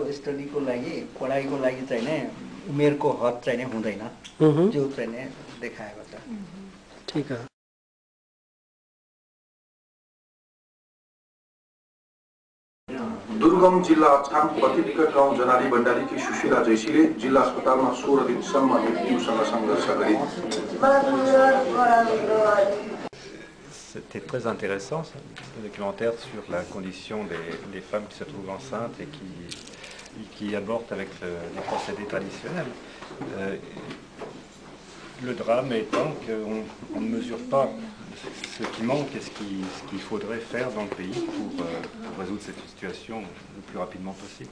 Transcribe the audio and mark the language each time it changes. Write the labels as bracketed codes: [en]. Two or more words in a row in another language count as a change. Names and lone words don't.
[ne] स्टडीको लागि, पढाइको लागि चाहिँ नै उमेरको हद चाहिँ नै हुँदैन, जो चाहिँ नै देखाएको छ। [hi] ठीक है। [ne] दुर्गम जिल्ला अछाम पतिविकट गाउँ जनाली भण्डारीकी सुशीला जैसीले जिल्ला अस्पतालमा 16 दिनसम्म मृत्युसँग सङ्घर्ष गरे। [fr] C'était très intéressant, ce documentaire sur la condition des femmes qui se trouvent enceintes et qui avortent avec les procédés traditionnels. Le drame étant qu'on ne mesure pas ce qui manque et ce qu'il faudrait faire dans le pays pour résoudre cette situation le plus rapidement possible.